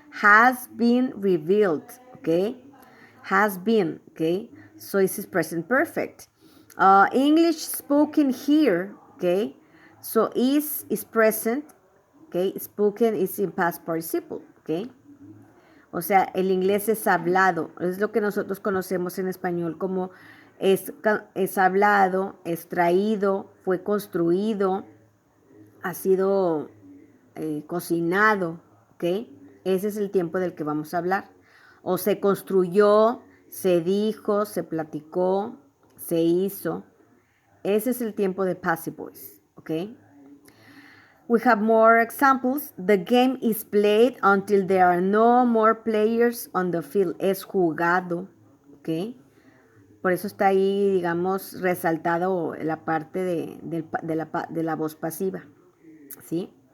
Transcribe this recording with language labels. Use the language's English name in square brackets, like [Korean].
[English] Has been revealed, okay? Has been, okay? So this is present perfect. English spoken here, okay? So is present, okay? Spoken is in past participle, okay? [Spanish] O sea, el inglés es hablado, es lo que nosotros conocemos en español como es hablado, es traído, fue construido, ha sido cocinado, ¿ok? Ese es el tiempo del que vamos a hablar. O se construyó, se dijo, se platicó, se hizo. Ese es el tiempo de passive voice, ¿ok? [English] We have more examples. The game is played until there are no more players on the field. [Spanish] Es jugado, ¿ok? Por eso está ahí, digamos, resaltado la parte de la voz pasiva, ¿sí?